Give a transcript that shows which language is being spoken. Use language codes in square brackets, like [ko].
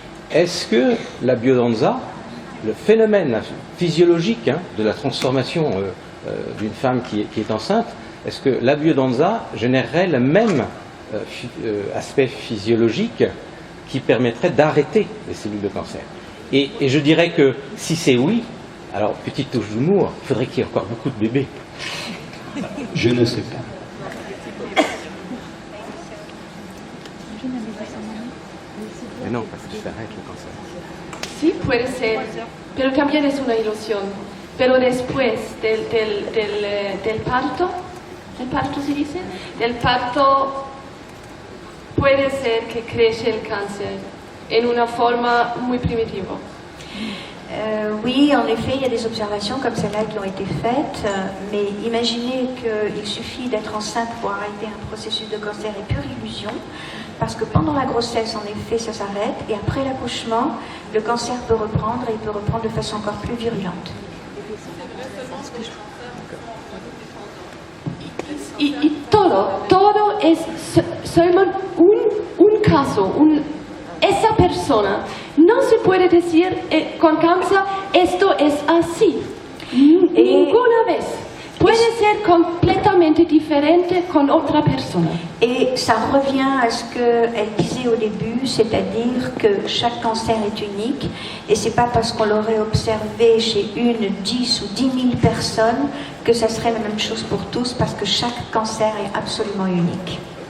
[fr] Est-ce que la biodanza, le phénomène physiologique de la transformation d'une femme qui est enceinte, est-ce que la biodanza générerait le même aspect physiologique qui permettrait d'arrêter les cellules de cancer? Et je dirais que si c'est oui, alors petite touche d'humour, il faudrait qu'il y ait encore beaucoup de bébés. Je ne sais pas. Mais non, parce que ça arrête le cancer. [es] Sí, puede ser, pero también es una ilusión. Pero después del parto, se dice? Del parto puede ser que crece el cáncer en una forma muy primitiva. [fr] Oui, en effet, il y a des observations comme celles-là qui ont été faites, mais imaginez qu'il suffit d'être enceinte pour arrêter un processus de cancer est pure illusion, parce que pendant la grossesse, en effet, ça s'arrête, et après l'accouchement, le cancer peut reprendre, et il peut reprendre de façon encore plus virulente. [es] Y todo es solo un caso, esa persona. No se puede decir con cáncer, esto es así. Ninguna vez. Puede ser completamente diferente con otra persona. [fr] Et ça revient à ce qu'elle disait au début, c'est-à-dire que chaque cancer est unique, et c'est pas parce qu'on l'aurait observé chez 1, 10 ou 10 000 personnes que ça serait la même chose pour tous, parce que chaque cancer est absolument unique.